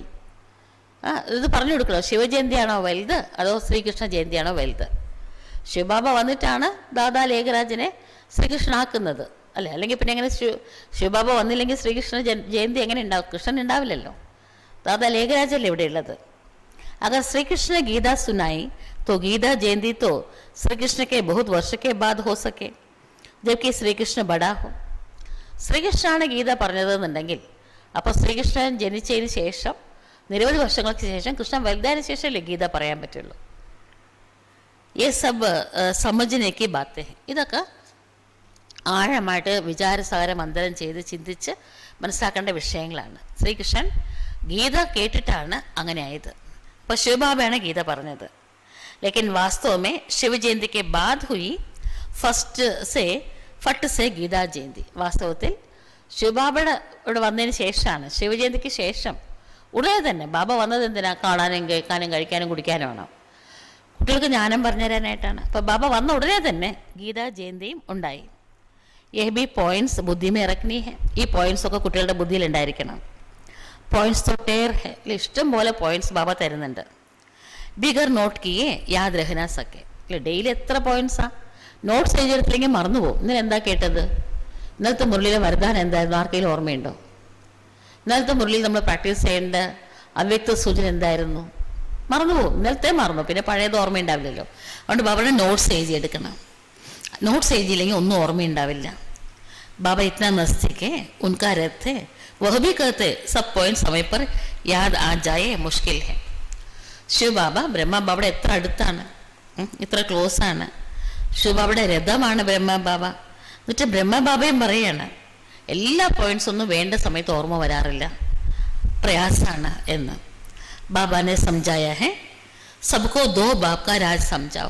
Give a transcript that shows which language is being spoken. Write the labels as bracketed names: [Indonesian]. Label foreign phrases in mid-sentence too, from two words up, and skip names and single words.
[Malayalam] ഇത് പറഞ്ഞു കൊടുക്കണോ? ശിവജയന്തിയാണോ വലുത് അതോ ശ്രീകൃഷ്ണ ജയന്തിയാണോ വലുത്? ശിവബാബ വന്നിട്ടാണ് ദാദാ ലേഖരാജനെ ശ്രീകൃഷ്ണനാക്കുന്നത് അല്ലേ? അല്ലെങ്കിൽ പിന്നെ എങ്ങനെ ശിവബാബ വന്നില്ലെങ്കിൽ ശ്രീകൃഷ്ണ ജയന്തി എങ്ങനെ ഉണ്ടാവും? കൃഷ്ണൻ ഉണ്ടാവില്ലല്ലോ. ദാദാ ലേഖരാജല്ലേ ഇവിടെ ഉള്ളത്. [Hindi] अगर श्री कृष्ण गीता सुनाई तो गीता जयंती तो श्री कृष्ण के बहुत वर्ष के बाद हो सके, जबकि श्रीकृष्ण बड़ा हो. [Malayalam] ശ്രീകൃഷ്ണനാണ് ഗീത പറഞ്ഞതെന്നുണ്ടെങ്കിൽ അപ്പോൾ ശ്രീകൃഷ്ണൻ ജനിച്ചതിന് ശേഷം നിരവധി വർഷങ്ങൾക്ക് ശേഷം കൃഷ്ണൻ വലുതായതിനു ശേഷമല്ലേ ഗീത പറയാൻ പറ്റുള്ളൂ. [Hindi] ये सब समझने की बातें हैं. [Malayalam] ഇതൊക്കെ ആഴമായിട്ട് വിചാരസാര മന്ഥനം ചെയ്ത് ചിന്തിച്ച് മനസ്സിലാക്കേണ്ട വിഷയങ്ങളാണ്. ശ്രീകൃഷ്ണൻ ഗീത കേട്ടിട്ടാണ് അങ്ങനെ ആയത്. അപ്പോൾ ശിവബാബയാണ് ഗീത പറഞ്ഞത്. [Hindi] लेकिन वास्तव में शिव जयंती के बाद हुई फट से गीता जयंती. [Malayalam] വാസ്തവത്തിൽ ശിവബാബയുടെ ഇവിടെ വന്നതിന് ശേഷമാണ്, ശിവജയന്തിക്ക് ശേഷം ഉടനെ തന്നെ ബാബ വന്നത് എന്തിനാ? കാണാനും കേൾക്കാനും കഴിക്കാനും കുടിക്കാനുമാണോ? കുട്ടികൾക്ക് ജ്ഞാനം പറഞ്ഞു തരാനായിട്ടാണ്. അപ്പോൾ ബാബ വന്ന ഉടനെ തന്നെ ഗീതാ ജയന്തിയും ഉണ്ടായി. [Hindi] यह भी पॉइंट्स बुद्धि में रखनी है. [Malayalam] ഈ പോയിന്റ്സൊക്കെ കുട്ടികളുടെ ബുദ്ധിയിൽ ഉണ്ടായിരിക്കണം. [Hindi] പോയിന്റ്സ് तो टेर है. [Malayalam] ഇഷ്ടം പോലെ പോയിന്റ്സ് ബാബ തരുന്നുണ്ട്. [Hindi] बिगर नोट किए याद रह न सके. [Malayalam] അല്ലെ, ഡെയിലി എത്ര പോയിന്റ്സാണ്? നോട്ട്സ് എഴുതിയെടുത്തില്ലെങ്കിൽ മറന്നു പോകും. ഇന്നലെ എന്താ കേട്ടത്? ഇന്നലത്തെ മുരളിയിലെ വരദാനം എന്തായിരുന്നു? ആർക്കെങ്കിലും ഓർമ്മയുണ്ടോ? ഇന്നലത്തെ മുരളിയിൽ നമ്മൾ പ്രാക്ടീസ് ചെയ്യേണ്ട അവ്യക്ത സൂചന എന്തായിരുന്നു? മറന്നു പോകും. ഇന്നലത്തെ മറന്നു, പിന്നെ പഴയത് ഓർമ്മയുണ്ടാവില്ലല്ലോ. അതുകൊണ്ട് ബാബയുടെ നോട്ട്സ് എഴുതിയെടുക്കണം. നോട്ട്സ് എഴുതിയില്ലെങ്കിൽ ഒന്നും ഓർമ്മയുണ്ടാവില്ല. [Hindi] बाबा इतना नजदीक है, उनका रथ है, वह भी कहते सब पॉइंट समय पर याद आ जाए मुश्किल है. [Malayalam] ശിവബാബ ബ്രഹ്മബാബയുടെ എത്ര അടുത്താണ്, ഇത്ര ക്ലോസ് ആണ്. ശിവബാബയുടെ രഥമാണ് ബ്രഹ്മബാബ. എന്നിട്ട് ബ്രഹ്മബാബയും പറയാണ് എല്ലാ പോയിന്റ്സ് ഒന്നും വേണ്ട സമയത്ത് ഓർമ്മ വരാറില്ല, പ്രയാസാണ് എന്ന്. [Hindi] बाबा ने समझाया है सबको दो बाप का राज़ समझाओ.